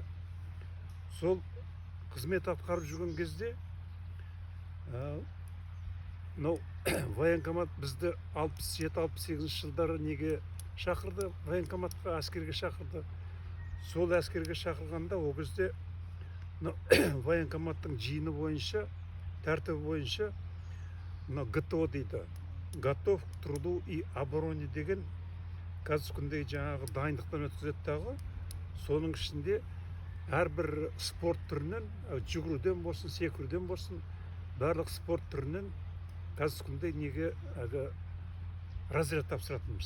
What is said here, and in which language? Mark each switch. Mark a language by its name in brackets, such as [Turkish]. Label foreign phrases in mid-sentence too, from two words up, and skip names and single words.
[Kazakh] Сол қызмет атқарып жүрген кезде военкомат бізді 67-68 жылдары неге шақырды, военкоматқа, әскерге шақырды. Сол әскерге шақырғанда ол кезде военкоматтың жиыны бойынша, тәртібі бойынша ГТО дейді. [Russian] Готов к труду и обороне [Kazakh] деген қазір күнде жаңағы дайындықтан өткізеді дағы. Соның ішінде әрбір спорт түрінен, жүгіруден болсын, секіруден болсын, барлық спорт түрінен қазір күнде неге разряд тапсыратынбыз.